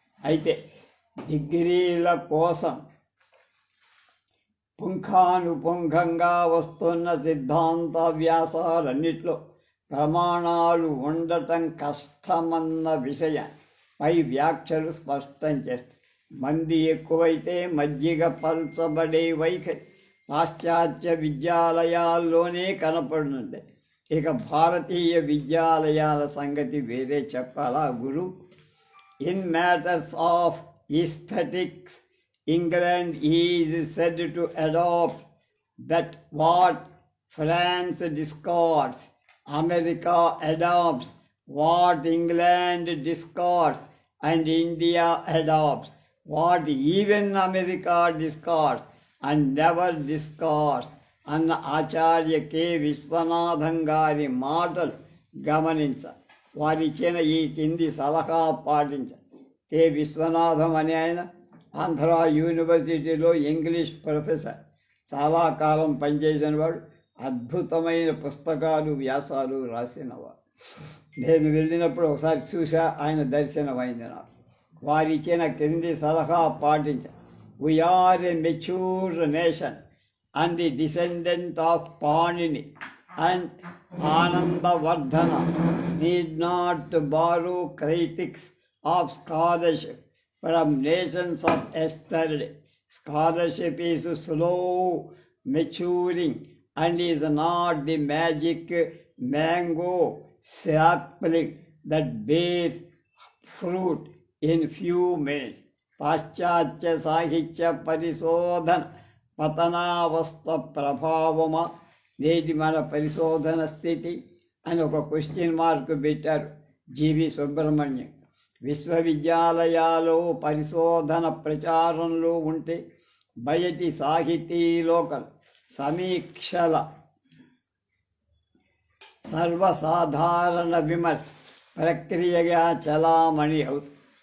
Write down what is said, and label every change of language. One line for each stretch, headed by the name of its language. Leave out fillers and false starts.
Telugu: అయితే డిగ్రీల కోసం పుంఖానుపుంఖంగా వస్తున్న సిద్ధాంత వ్యాసాలన్నిట్లో ప్రమాణాలు ఉండటం కష్టమన్న విషయాన్ని పై వ్యాఖ్యలు స్పష్టం చేస్తాయి. మంది ఎక్కువైతే మజ్జిగ పల్చబడే వైఖరి పాశ్చాత్య విద్యాలయాల్లోనే కనపడుతుంది. ఇక భారతీయ విద్యాలయాల సంగతి వేరే చెప్పాలా గురు?
English: in matters of aesthetics England is said to adopt that what France discards, America adopts what England discards, and India adopts what even America discards and never discards
Telugu: అన్న ఆచార్య కె విశ్వనాథం గారి మాటలు గమనించ. వారిచ్చిన ఈ కింది సలహా పాటించ. కె విశ్వనాథం అనే ఆయన ఆంధ్ర యూనివర్సిటీలో ఇంగ్లీష్ ప్రొఫెసర్, చాలా కాలం పనిచేసినవాడు, అద్భుతమైన పుస్తకాలు వ్యాసాలు రాసినవాడు. నేను వెళ్ళినప్పుడు ఒకసారి చూసా, ఆయన దర్శనమైంది నాకు. వారిచ్చిన క్రింది సలహా పాటించ.
English: We're a mature nation and the descendant of Panini and Anandavardhana need not to borrow critics of scholarship from nations of yesterday. Scholarship is slow maturing and is not the magic mango sapling that bears fruit in few minutes.
Telugu: పాశ్చాత్య సాహిత్య పరిశోధన పతనావస్థ ప్రభావమా నేటి మన పరిశోధన స్థితి అని ఒక question mark పెట్టారు జీవి సుబ్రహ్మణ్యం. విశ్వవిద్యాలయాలు పరిశోధన ప్రచారంలో ఉంటే బయటి సాహితీలోకం సమీక్షల సర్వసాధారణ విమర్శ ప్రక్రియగా చలామణి అవుతుంది.